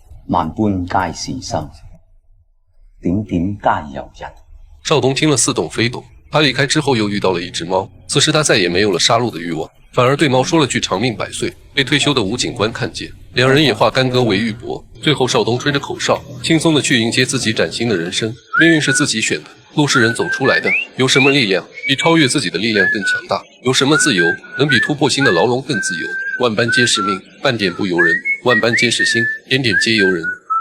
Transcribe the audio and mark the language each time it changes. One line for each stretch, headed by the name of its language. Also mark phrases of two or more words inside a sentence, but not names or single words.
Chinese: 萬般皆是生，點點皆由人。少東聽了似懂非懂。他離開之後又遇到了一隻貓，此時他再也沒有了殺戮的慾望，反而對貓說了句長命百歲。被退休的吳警官看見，兩人也化干戈為玉帛。最後少東吹着口哨，輕鬆地去迎接自己嶄新的人生。命運是自己選的，路是人走出來的。有什麼力量比超越自己的力量更強大？有什麼自由能比突破心的牢籠更自由？萬般皆是命，半點不由人；萬般皆是心，點點皆由人。